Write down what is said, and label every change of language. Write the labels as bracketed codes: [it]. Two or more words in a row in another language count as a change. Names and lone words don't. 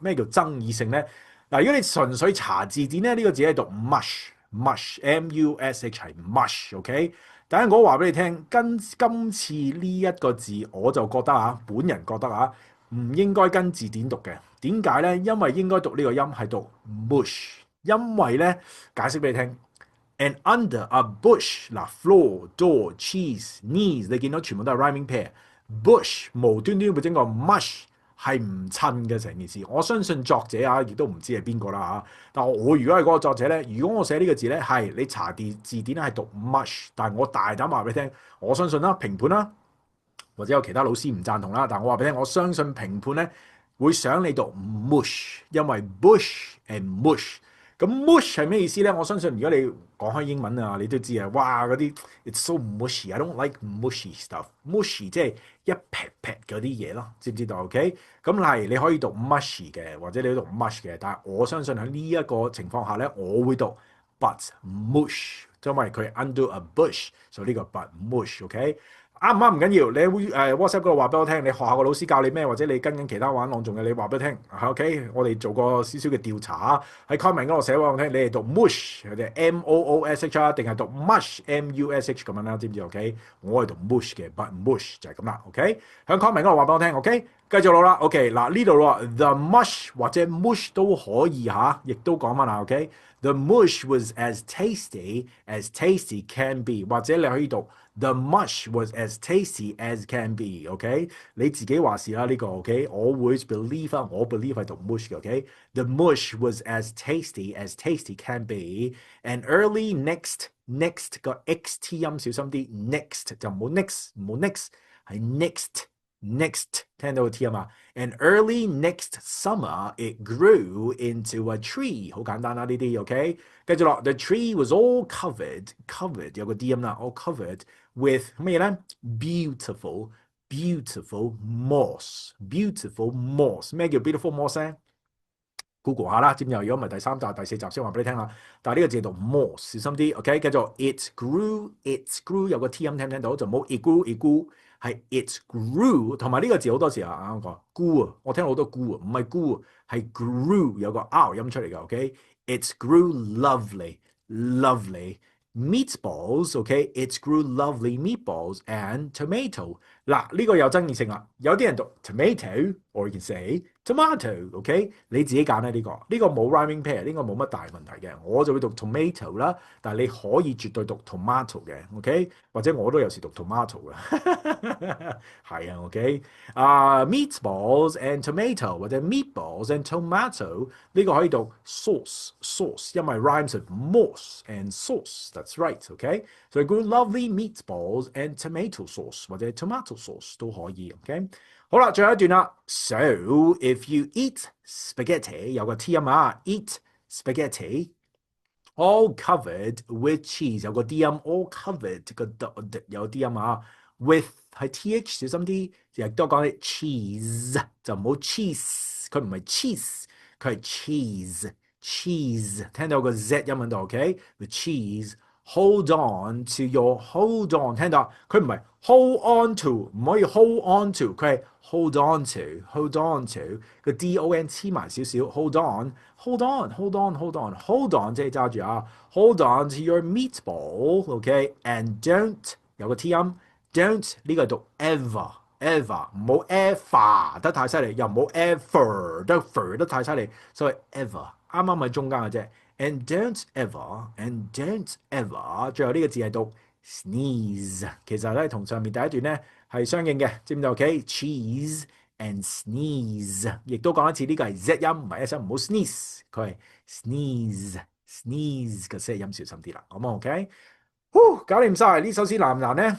[yue] 咩叫爭議性咧？嗱，如果你純粹查字典咧，呢個字係讀 [en] mush mush [yue] 係 mush，OK。但係我話俾你聽，今次呢一個字我就覺得啊，本人覺得啊，唔應該跟字典讀嘅。點解咧？因為應該讀呢個音係讀 bush， 因為咧解釋俾你聽 ， [en] and under a bush [yue] 嗱 [en] floor door cheese knees [yue] 你見到全部都係 [en] rhyming pair，bush [yue] 無端端會整個 mush 係唔襯嘅成件事。我相信作者啊，亦都唔知係邊個啦嚇。但我如果係嗰個作者咧，如果我寫呢個字咧，係你查字典咧係讀 mush， 但係我大膽話俾你聽，我相信啦，評判啦，或者有其他老師唔贊同啦，但我話俾你聽，我相信評判咧會想你讀 mush， 因為 [en] bush and mush。 [yue] 咁 mush 係咩意思咧？我相信如果你講開英文啊，你都知啊，哇嗰啲 [en] it's so mushy，I don't like mushy stuff。 [yue] mushy 即係一撇撇嗰啲嘢咯，知唔知道 ？OK， 咁係你可以讀 mushy 嘅，或者你讀 mush 嘅，但係我相信喺呢一個情況下咧，我會讀 [en] but mush， [yue] 因為佢 under a bush，所以呢個 [en] but mush， [yue] OK。啱唔啱唔緊要，你會WhatsApp 嗰度話俾我聽，你學校個老師教你咩，或者你跟緊其他玩朗誦嘅，你話俾我聽。OK，我哋做個少少嘅調查喺 comment 嗰度寫俾我聽，你係讀 mush 或者 moosh 啊，定係讀 [en] mush mush [yue] 咁樣啦，知唔知 ？OK， 我係讀 mush 嘅 ， [en] but mush [yue] 就係咁啦。OK， 喺 comment 嗰度話俾我聽。OK， 繼續落啦。OK， 嗱呢度咯 ， [en] the mush [yue] 或者 mush 都可以嚇，亦都講翻啦。OK， [en] the mush was as tasty can be， [yue] 或者你可以讀。 [en] The mush was as tasty as can be. [yue] OK， 你自己話事啦呢個。OK， 我會 believe 啊，我 believe 係讀 mush 嘅。OK， [en] the mush was as tasty can be. And early next [yue] 個 xt 音小心啲 ，next 就唔好 next 係 next 聽到個 t 啊嘛。 [en] And early next summer it grew into a tree， [yue] 好簡單啦呢啲。OK， 繼續落 ， [en] the tree was all covered [yue] 有個 d 音啦 ， [en] all covered with [yue] 乜嘢咧 ？ [en] beautiful moss。 [yue] 咩叫 [en] beautiful moss [yue] 咧？Google 下啦，知唔知？如果唔係第3集、第4集先話俾你聽啦。但係呢個字讀 moss， 小心啲。OK， 繼續 [en] it grew [yue] 有個 t 音聽唔聽到？就冇 [en] it grew [yue] 係 [en] it grew， [yue] 同埋呢個字好多時啊啱講 grew 啊，我聽好多 grew 啊，唔係 grew 係 grew 有個 r 音出嚟嘅。OK， [en] it grew lovely meatballs。 [yue] OK， [en] it grew lovely meatballs and tomato。 [yue] 嗱呢個有爭議性啦，有啲人讀 tomato， [en] or you can say tomato。 [yue] OK， 你自己揀啦呢個冇 [en] rhyming pair， [yue] 呢個冇乜大問題嘅，我就會讀 tomato 啦，但係你可以絕對讀 tomato 嘅。OK，或者我都有時讀 tomato 嘅，係啊。OK， [en] meatballs and tomato [yue] 或者 [en] meatballs and tomato [yue] 呢個可以讀 sauce，因為 [en] rhymes of moss and sauce。That's right。OK， so good lovely meatballs and tomato sauce [yue] 或者 [en] tomato sauce [yue] 都可以。OK， 好啦，最後一段啦。 [en] So if you eat spaghetti [yue] 有個 t 音啊， [en] eat spaghetti all covered with [yue] cheese 有個 d 音 ， [en] all covered [yue] 個 d 有 d 音啊 ，with 係 th 小心啲，亦都講啲 cheese 就唔好 cheese， 佢唔係 cheese， 佢係 cheese， 聽到個 z 音喺度。OK， [en] the cheese。Hold on to your hold on， [yue] 聽到佢唔係 [en] hold on to， [yue] 唔可以 [en] hold on to， [yue] 佢係 [en] hold on to [yue] 個 don 黐埋少少 [en] hold on [yue] 即係揸住啊 [en] hold on to your meatball。OK，and don't [yue] 有個 t 音 don't 呢個讀 ever 唔好 ever 得太犀利，又唔好 ever 得太犀利，所以 ever 啱啱喺中間嘅啫。 [en] And don't [yue] ever，最後呢個字係讀 sneeze， 其實咧同上面第一段咧係相應嘅，知唔知 ？OK， [en] cheese and sneeze， [yue] 亦都講一次呢個係 z 音，唔係 s 音，唔好 sneeze， 佢係 sneeze 嘅 z 音，小心啲啦，好冇 ？OK， 搞掂晒呢首詩難唔難咧？